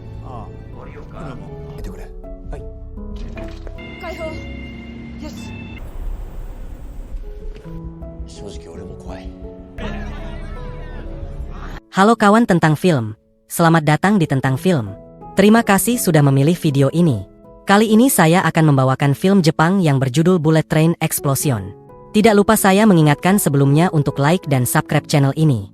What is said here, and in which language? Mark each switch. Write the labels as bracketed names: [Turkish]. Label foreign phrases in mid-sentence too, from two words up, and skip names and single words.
[Japanese] ああ、これも開けてくれ。はい。解放。よし。正直俺も怖い。 [Indonesian] Halo kawan tentang film. Selamat datang di Tentang Film. Terima kasih sudah memilih video ini. Kali ini saya akan membawakan film Jepang yang berjudul Bullet Train Explosion. Tidak lupa saya mengingatkan sebelumnya untuk like dan [English] subscribe channel [Indonesian] ini.